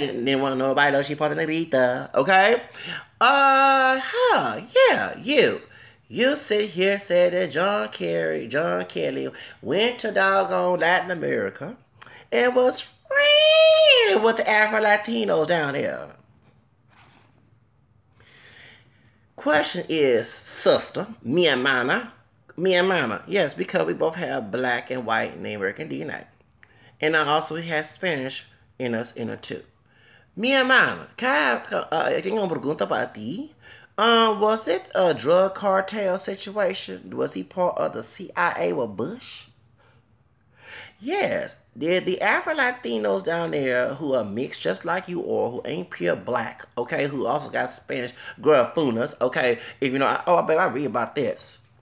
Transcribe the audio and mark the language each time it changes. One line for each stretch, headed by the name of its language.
English: Didn't want to know nobody else. She's part of negrita. Okay. Yeah, you sit here said that John Kelly went to doggone Latin America and was friends with the Afro-Latinos down there. Question is, sister,
Spanish: mi hermana,
English: yes, because we both have black and white and American DNA. And I also have Spanish in us too.
Spanish: Mi hermana, tengo una pregunta para ti.
English: Was it a drug cartel situation? Was he part of the CIA with Bush? Yes. Did the Afro-Latinos down there who are mixed just like you or who ain't pure black, okay, who also got Spanish grafunas, okay, if you know, I read about this.